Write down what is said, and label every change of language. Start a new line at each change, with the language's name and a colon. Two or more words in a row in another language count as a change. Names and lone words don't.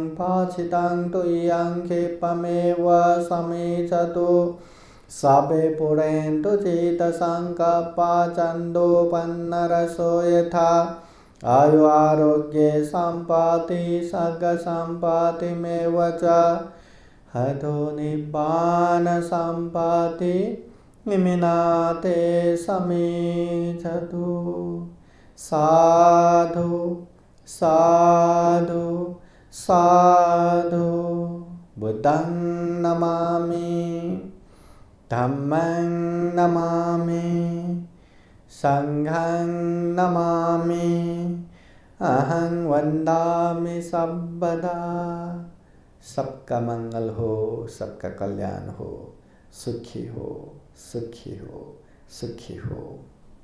Pali: पाचितं तुयं क्षिपमेव समीचतु सबे पुरेन्तु चित्तसङ्कल्पा चन्दोपन्नरसो यथा आयु आरोग्ये सम्पत्ति सर्गसम्पत्तिमेव च हतो निब्बान सम्पत्ति निमिनाते समीचतु। साधु साधु साधु। बुद्धं नमामि, धम्मं नमामि, संघं नमामि, अहं वन्दामि सर्वदा।
Hindi: सबका मंगल हो, सबका कल्याण हो, सुखी हो, सुखी हो, सुखी हो।